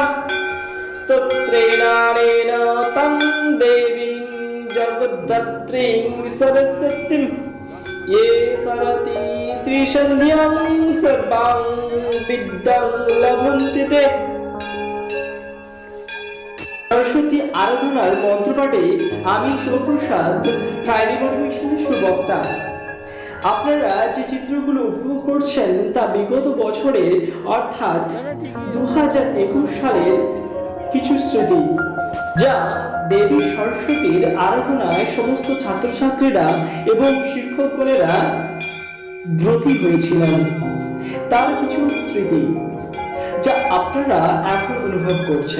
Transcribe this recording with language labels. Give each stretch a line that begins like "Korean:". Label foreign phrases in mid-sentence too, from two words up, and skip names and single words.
Sanskrit: स्तोत्रेणानेन तं देवीं जगद्धत्रीं सरस्वतीं ये सरति त्रिसन्ध्यां सर्वां विद्यां लभन्ते ते।
Bangla: সরস্বতী আরাধনার মন্ত্রপাঠে আমি শিবপ্রসাদ फ्राइडे मोटिवेशনের সুবক্তা। আপনারা যে চিত্রগুলো উপভোগ করছেন তা বিগত বছরের অর্থাৎ 2021 সালের কিছু স্মৃতি, যা দেবী সরস্বতীর আরাধনায় সমস্ত ছাত্রছাত্রীরা এবং শিক্ষকগণেরা ব্রতী হয়েছিলেন তার কিছু স্মৃতি, যা আপনারা এখন অনুভব করছেন।